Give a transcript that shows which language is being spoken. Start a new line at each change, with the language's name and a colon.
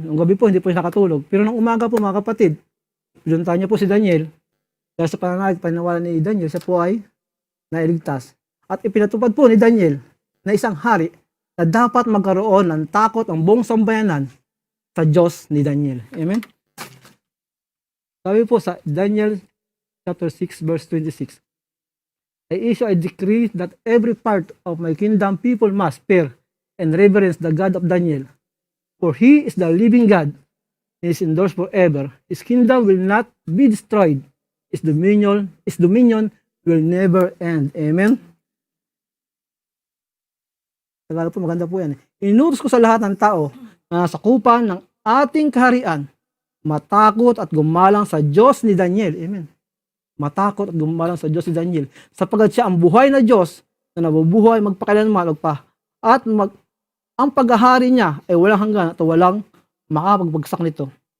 Filipino: Nung gabi po, hindi po siya nakatulog. Pero nung umaga po, mga kapatid, pinuntahan niya po si Daniel. Dahil sa pananawalan ni Daniel, siya po ay nailigtas. At ipinatupad po ni Daniel na isang hari na dapat magkaroon ng takot ang buong sambayanan sa Diyos ni Daniel. Amen. Sabi po sa
English: Daniel chapter 6 verse 26, I issue a decree that every part of my kingdom people must fear and reverence the God of Daniel. For he is the living God, and is endorsed forever. His kingdom will not be destroyed. His dominion will never end. Amen?
Filipino: Tagalog po, maganda po yan. Inutos ko sa lahat ng tao na sakupan ng ating kaharian, matakot at gumalang sa Diyos ni Daniel. Amen? Matakot at gumalang sa Diyos ni Daniel. Sapagkat siya ang buhay na Diyos na nabubuhay magpakailanman at ang paghahari niya ay walang hanggan at walang makapagbagsak nito.